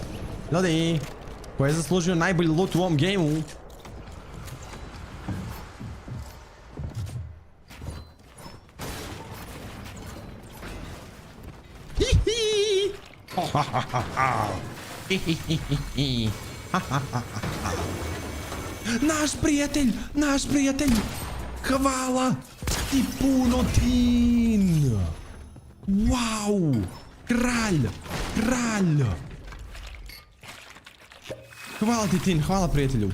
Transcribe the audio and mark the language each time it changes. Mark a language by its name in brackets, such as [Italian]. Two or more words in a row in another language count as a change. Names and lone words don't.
[Croatian] Ljudi, ko je zaslužio najbolji loot u ovom gameu? Hihi. Ha, ha, ha, ha. Hihihihi. Ha, ha, ha, ha. Naš prijatelj, hvala ti puno, Tin. Wow, kralj. Hvala ti, Tin, hvala prijatelju.